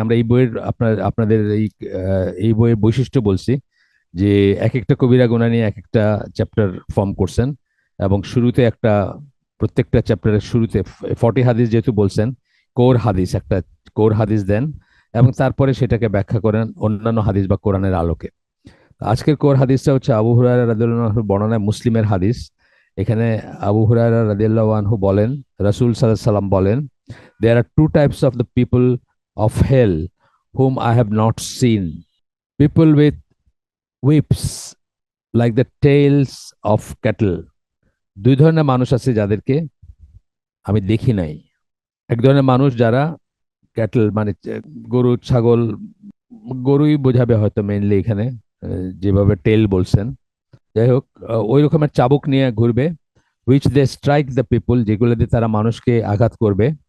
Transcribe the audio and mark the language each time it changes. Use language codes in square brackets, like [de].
[bn] আমরা এই বইয়ের আপনাদের এই বইয়ের বৈশিষ্ট্য বলছি যে এক একটা কবিরা গুণা নিয়ে এক একটা চ্যাপ্টার ফর্ম করছেন, এবং শুরুতে একটা, প্রত্যেকটা চ্যাপ্টারের শুরুতে 40 হাদিস যেহেতু বলছেন, কোর হাদিস, একটা কোর হাদিস দেন, এবং তারপরে সেটাকে ব্যাখ্যা করেন অন্যান্য হাদিস বা কোরআনের আলোকে। আজকের কোর হাদিসটা হচ্ছে আবু হুরায়রা রাদিয়াল্লাহু আনহু বর্ণনায়, মুসলিমের হাদিস। এখানে আবু হুরায়রা রাদিয়াল্লাহু আনহু বলেন, রাসূল সাল্লাল্লাহু আলাইহি সাল্লাম বলেন, [en] there are two types of the people of hell whom I have not seen: people with whips like the tails of cattle. [bn] দুই ধরনের মানুষ আছে যাদেরকে আমি দেখি নাই। এক ধরনের মানুষ যারা ক্যাটল মানে গরু ছাগল, গরুই বোঝাবে হয়তো মেইনলি এখানে, যেভাবে টেল বলছেন। যাই হোক, ওই রকমের চাবুক নিয়ে ঘুরবে, [en] which they strike the people, [bn] যেগুলো দিয়ে তারা মানুষকে আঘাত করবে।